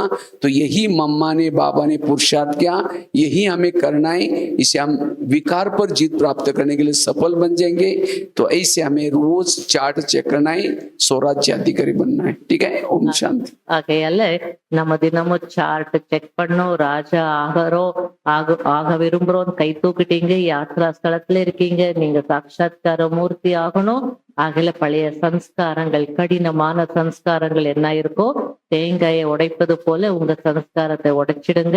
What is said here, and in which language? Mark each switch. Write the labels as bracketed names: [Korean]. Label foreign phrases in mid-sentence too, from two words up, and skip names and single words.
[Hindi] तो यही मम्मा ने, बाबा ने पुरुषार्थ किया, यही हमें करना है। इसे हम विकार पर जीत प्राप्त करने के लिए सफल बन जाएंगे। तो ऐसे हमें रोज [English] chart check [Hindi] करना है, स्वराज्य अधिकारी बनना है। ठीक है, ओम शांति। [Tamil] ஆகையால நம்ம தினமும் [English] chart check [Tamil] பண்ணோம். ராஜா ஆக விரும்புறோம். கை தூக்கிட்டீங்க, யாத்ரா ஸ்தலத்துல இருக்கீங்க, நீங்க சாட்சாத்கார மூர்த்தி ஆகணும். ஆகல பழைய சம்ஸ்காரங்கள், கடினமான சம்ஸ்காரங்கள் என்ன இருக்கோ, தேங்காயை உடைப்பது போல உங்க சம்ஸ்காரத்தை உடைச்சிடுங்க.